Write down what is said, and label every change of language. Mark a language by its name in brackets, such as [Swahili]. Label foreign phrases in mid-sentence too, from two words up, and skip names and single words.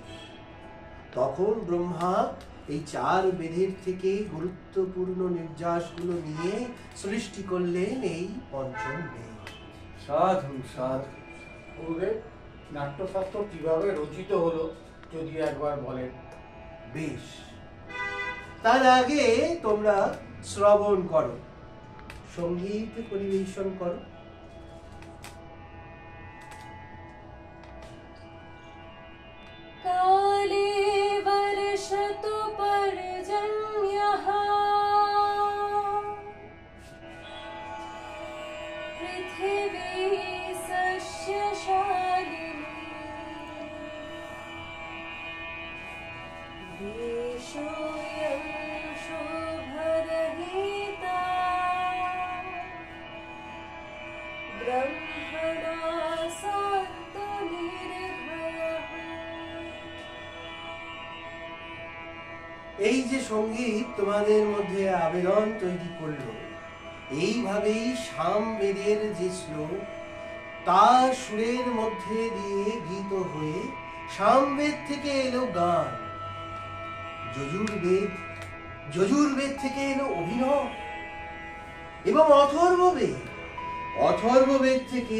[Bangla] তখন ব্রহ্মা এই 4 বেদের থেকে গুরুত্বপূর্ণ নির্যাসগুলো নিয়ে সৃষ্টি করলেন এই পঞ্চম বেদ। সাধু সাধু। গুরুদেব, নাট্যশাস্ত্র কিভাবে রচিত হলো যদি একবার বলেন? বেশ, তার আগে তোমরা শ্রবণ করো, সঙ্গীত পরিবেশন করো। [Sanskrit] काले वर्षतु पर्जन्यः पृथिवी सस्यशालिनी देशोऽयं शोभरहिता ब्रह्मणा शान्तनिर्भयः। [Bangla] এই যে সঙ্গীত তোমাদের মধ্যে আবেদন তৈরি করলো, এইভাবেই সামবেদের যে শ্লোক তার সুরের মধ্যে দিয়ে গীত হয়ে সামবেদ থেকে এলো গান, যজুর্বেদ থেকে এলো অভিনয়, এবং অথর্ববেদ থেকে